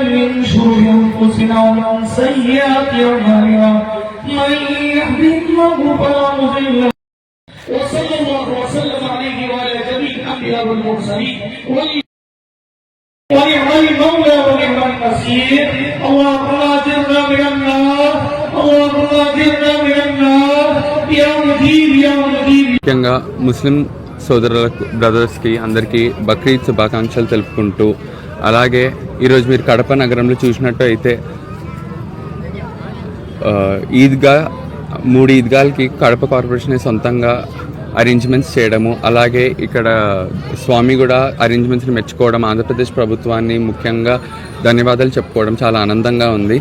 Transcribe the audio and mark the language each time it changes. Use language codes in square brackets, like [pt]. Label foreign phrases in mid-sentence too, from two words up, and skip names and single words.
[ar] من شرور أنفسنا ومن سيئات أعمالنا من يهده الله فلا مضل له وصلى الله وسلم عليه وعلى جميع الأنبياء والمرسلين ونعم المولى ونعم النصير. اللهم أجرنا من النار اللهم أجرنا من النار يا مجيب يا مجيب. [te] ముఖ్యంగా ముస్లిం సోదరులకు బ్రదర్స్కి అందరికీ బక్రీద్ శుభాకాంక్షలు తెలుపుకుంటూ, అలాగే ఈరోజు మీరు కడప నగరంలో చూసినట్టు అయితే ఈద్గా 3 ఈద్గాలకి కడప కార్పొరేషన్ సొంతంగా అరేంజ్మెంట్స్ చేయడము, అలాగే ఇక్కడ స్వామి కూడా అరేంజ్మెంట్స్ని మెచ్చుకోవడం, ఆంధ్రప్రదేశ్ ప్రభుత్వాన్ని ముఖ్యంగా ధన్యవాదాలు చెప్పుకోవడం చాలా ఆనందంగా ఉంది.